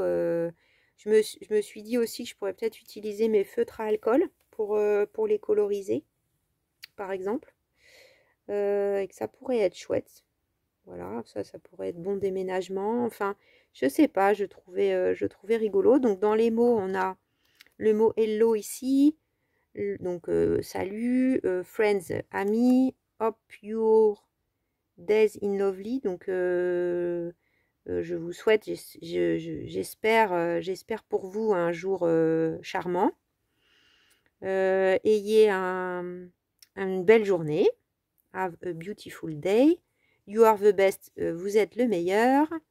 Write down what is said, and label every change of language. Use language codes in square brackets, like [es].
[fr] Je me suis dit aussi que je pourrais peut-être utiliser mes feutres à alcool pour les coloriser, par exemple. Et que ça pourrait être chouette. Voilà, ça pourrait être bon déménagement. Enfin, je sais pas, je trouvais rigolo. Donc, dans les mots, on a le mot hello ici. Donc, salut, [en] friends, [fr] amis, [en] hope your days in lovely. [fr] Donc, je vous souhaite, j'espère pour vous un jour charmant. Ayez une belle journée. [en] Have a beautiful day. You are the best, [fr] vous êtes le meilleur.